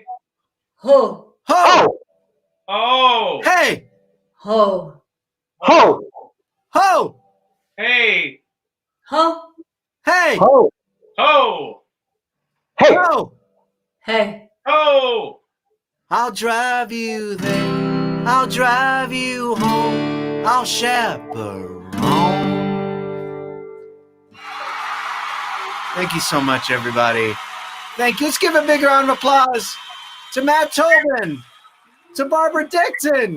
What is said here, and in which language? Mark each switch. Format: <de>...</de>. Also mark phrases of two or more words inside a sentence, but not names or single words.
<en>Ho! Ho! Oh! Hey! Ho! Ho! Ho! Hey! Ho! Hey! Ho! Ho! Hey! Ho! Hey! Ho! I'll drive you there, I'll drive you home. I'll chaperone. Thank you so much, everybody. Thank you. Let's give a big round of applause to Matt Tobin, to Barbara Dixon,</en>